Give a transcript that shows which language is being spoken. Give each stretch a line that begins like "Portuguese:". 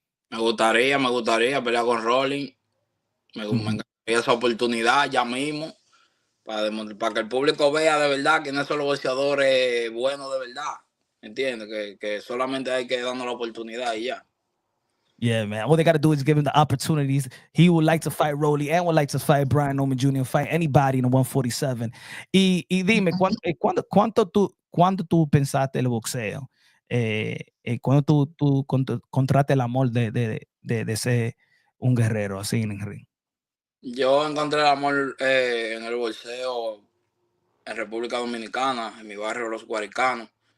Spanish: Me gustaría pelear con Rolly. Me encantaría esa oportunidad ya mismo para que el público vea de verdad quiénes son los boxeadores buenos de verdad. ¿Entiendes? Que solamente hay que darnos la oportunidad y ya.
English: Yeah, man. All they got to do is give him the opportunities. He would like to fight Rolly and would like to fight Brian Norman Jr. fight anybody in the 147.
Spanish: Y dime, ¿cuándo tú pensaste el boxeo? ¿Cuándo tú contraste el amor de ser un guerrero así en el ring? Yo encontré el amor en el boxeo en República Dominicana, en mi barrio Los Guaricanos.